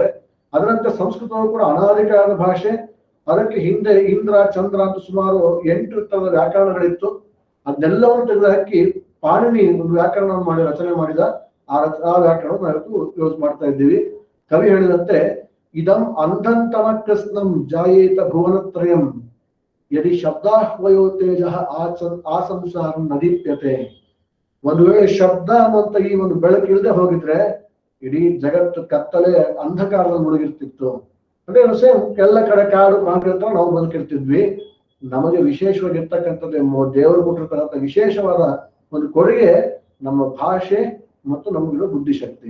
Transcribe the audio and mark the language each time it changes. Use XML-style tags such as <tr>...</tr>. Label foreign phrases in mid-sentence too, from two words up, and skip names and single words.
<kn>ಅದರಂತೆ ಸಂಸ್ಕೃತವು ಕೂಡ ಅನಾದಿಕಾದ ಭಾಷೆ. ಅದಕ್ಕೆ ಹಿಂದೆ ಇಂದ್ರ ಚಂದ್ರ ಅಂತ ಸುಮಾರು 8 ತರದ ವ್ಯಾಕರಣಗಳಿತ್ತು. ಅದನ್ನೆಲ್ಲವನ್ನು ತೆಗೆದು ಹಾಕಿ ಪಾಣಿನಿ ಒಂದು ವ್ಯಾಕರಣವನ್ನು ಮಾಡಿ ರಚನೆ ಮಾಡಿದ. ಆ ವ್ಯಾಕರಣ ನಾವು ಯೂಸ್ ಮಾಡ್ತಾ ಇದ್ದೀವಿ. ಕವಿ ಹೇಳಿದಂತೆ,</kn> <sa>ಇದಂ ಅಂಧಂತಮ ಕೃಷ್ಣಂ ಜಾಯೇತ ಭುವನತ್ರಯಂ ಯದಿ ಶಬ್ದಾಹ್ವಯೋ ತೇಜ ಆಸಂಸಾರಂ ನದೀಪ್ಯತೆ.</sa> <kn>ಒಂದು ವೇಳೆ ಶಬ್ದ ಅನ್ನುವಂತ ಈ ಒಂದು ಬೆಳಕಿಲ್ಲದೆ ಹೋಗಿದ್ರೆ ಇಡೀ ಜಗತ್ತು ಕತ್ತಲೆ ಅಂಧಕಾರದಲ್ಲಿ ಮುಳುಗಿರ್ತಿತ್ತು. ಅಂದ್ರೆ ಸೇಮ್ ಎಲ್ಲ ಕಡೆ ಕಾಡು ಪ್ರಾಣಿಗಳ ನಾವು ಬದುಕಿರ್ತಿದ್ವಿ. ನಮಗೆ ವಿಶೇಷವಾಗಿರ್ತಕ್ಕಂಥದ್ದು ದೇವರು ಕೊಟ್ಟಿರ್ತಕ್ಕಂಥ ವಿಶೇಷವಾದ ಒಂದು ಕೊಡುಗೆ ನಮ್ಮ ಭಾಷೆ ಮತ್ತು ನಮಗಿರೋ ಬುದ್ಧಿಶಕ್ತಿ.</kn>